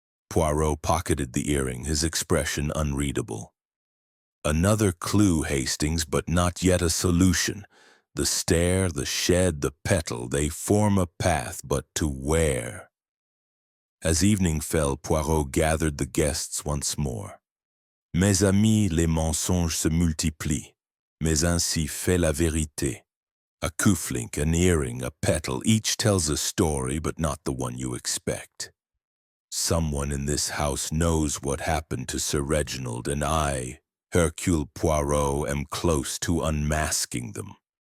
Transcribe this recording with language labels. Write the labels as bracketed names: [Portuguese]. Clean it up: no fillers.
[English] Poirot pocketed the earring, his expression unreadable. "Another clue, Hastings, but not yet a solution. The stair, the shed, the petal, they form a path, but to where?" As evening fell, Poirot gathered the guests once more. [French] "Mes amis, les mensonges se multiplient, mais ainsi fait la vérité. [English] A cufflink, an earring, a petal, each tells a story, but not the one you expect. Someone in this house knows what happened to Sir Reginald, and I, Hercule Poirot, am close to unmasking them."